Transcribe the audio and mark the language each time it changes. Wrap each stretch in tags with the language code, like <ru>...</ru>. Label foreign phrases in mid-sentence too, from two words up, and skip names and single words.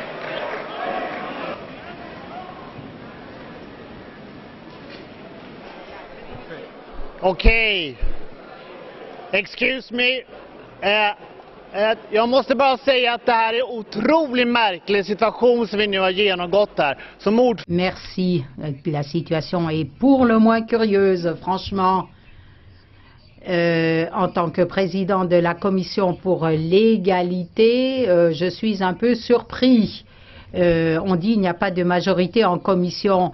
<sv>Okej.</sv> <en>Excuse me.</en> <sv>Jag måste bara säga att det här är en otroligt märklig situation som vi nu har genomgått här.</sv> <fr>Merci. La situation est pour le moins curieuse, franchement. En tant que président de la commission pour l'égalité, je suis un peu surpris. On dit qu'il n'y a pas de majorité en commission.</fr>